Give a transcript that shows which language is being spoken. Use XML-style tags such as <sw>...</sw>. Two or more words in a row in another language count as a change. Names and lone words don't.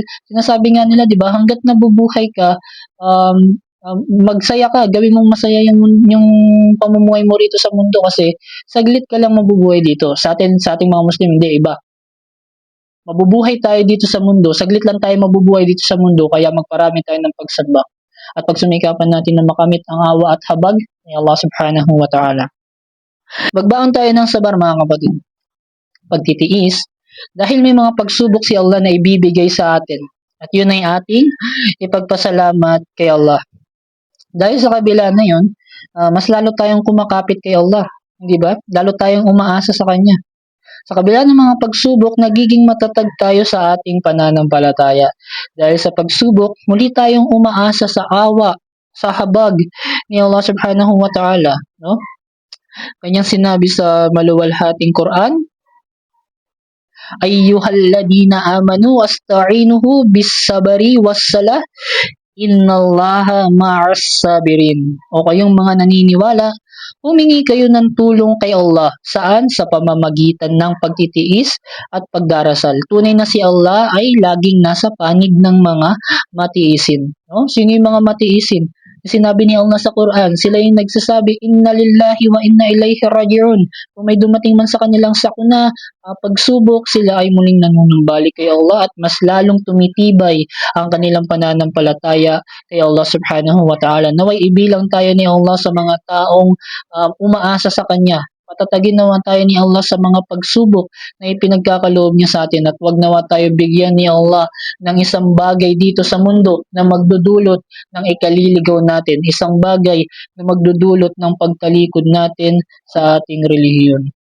<tl>Sinasabi nga nila, 'di ba, hangga't nabubuhay ka, magsaya ka, gawin mong masaya yung pamumuhay mo rito sa mundo kasi saglit ka lang mabubuhay dito. Sa ating mga Muslim, hindi iba. Mabubuhay tayo dito sa mundo, saglit lang tayo mabubuhay dito sa mundo, kaya magparami tayo ng pagsamba at pagsumikapan natin na makamit ang awa at habag ni Allah</tl> <ar>سبحانه وتعالى.</ar> <tl>Magbaon tayo ng sabar mga kapatid. Pagtitiis, dahil may mga pagsubok si Allah na ibibigay sa atin, at yun ay ating ipagpasalamat kay Allah. Dahil sa kabila na yun, mas lalo tayong kumakapit kay Allah, hindi ba? Lalo tayong umaasa sa Kanya. Sa kabila ng mga pagsubok, nagiging matatag tayo sa ating pananampalataya. Dahil sa pagsubok, muli tayong umaasa sa awa, sa habag ni Allah</tl> <ar>سبحانه وتعالى.</ar> <tl>No? Kanyang sinabi sa maluwalhating Quran,</tl> <ar>أيها الذين آمنوا استعينوا بالصبر والصلاة إن الله مع الصابرين.</ar> <tl>O kayong mga naniniwala, humingi kayo ng tulong kay Allah. Saan? Sa pamamagitan ng pagtitiis at pagdarasal. Tunay na si Allah ay laging nasa panig ng mga matiisin. No? Sino yung mga matiisin? Sinabi ni Allah sa Quran, sila yung nagsasabi,</tl> <ar>إنا لله وإنا إليه راجعون.</ar> <tl>Kung may dumating man sa kanilang sakuna, pagsubok, sila ay muling nanunumbalik kay Allah at mas lalong tumitibay ang kanilang pananampalataya kay Allah</tl> <ar>سبحانه وتعالى.</ar> <tl>Naway ibilang tayo ni Allah sa mga taong umaasa sa Kanya. Patatagin naman tayo ni Allah sa mga pagsubok na ipinagkakaloob niya sa atin at wag nawa tayo bigyan ni Allah ng isang bagay dito sa mundo na magdudulot ng ikaliligaw natin, isang bagay na magdudulot ng pagtalikod natin sa ating relihiyon.</tl>